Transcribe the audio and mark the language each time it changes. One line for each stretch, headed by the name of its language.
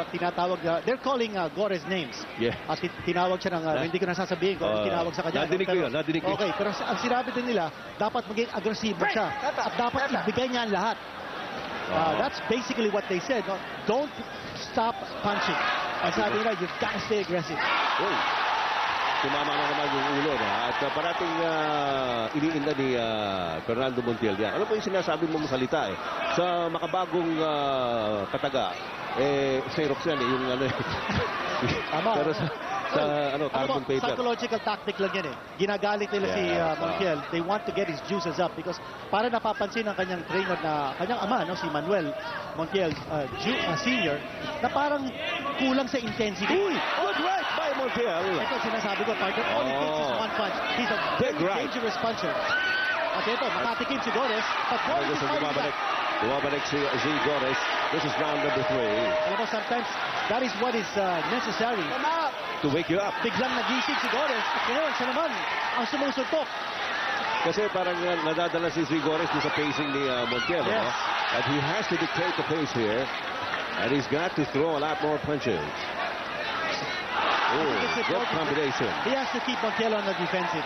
Filipino: Tinatawag,
English: they're calling Gores names. Yeah.
Filipino: At tinawag siya ng, hindi ko nasasabihin kung anong tinawag sa kanya. Nadinig ko yun, nadinig ko. Okay, pero ang sinabi din nila, dapat maging agresibo siya. At dapat ibigay niya ang lahat.
English: That's basically what they said. No? Don't stop punching.
Filipino: Ang sabi nila,
English: you've got to stay aggressive.
Filipino: Uy, tumama na naman yung ulo. At parating iniinda ni Fernando Montiel yan. Ano po yung sinasabi mong salita sa makabagong kataga? Xerox yan yung pero sa carbon paper. Psychological tactic lang yan Ginagalit nila si Montiel.
English: They want to get his juices up because
Filipino: para napapansin ng kanyang trainer na kanyang ama,
English: si Manuel Montiel Sr.
Filipino: na parang kulang sa intensity.
English: Good right by Montiel.
Filipino: Ito sinasabi ko, partner.
English: All it takes is one punch. He's a very dangerous puncher.
Filipino: At ito, makatikim si Gores.
English: But Gores is fighting back.
Filipino: Bumabalik si Z Gores.
English: This is round number 3.
Filipino: Alam mo,
English: sometimes that is what is necessary. To wake you up.
Filipino: Biglang nagising si Gores at ngayon siya naman ang sumusuntok. Kasi parang nadadala si Z Gores sa pacing ni Montiel.
English: Yes. And he has to dictate the pace here. And he's got to throw a lot more punches. Oh, good combination. He has to keep Montiel on the defensive.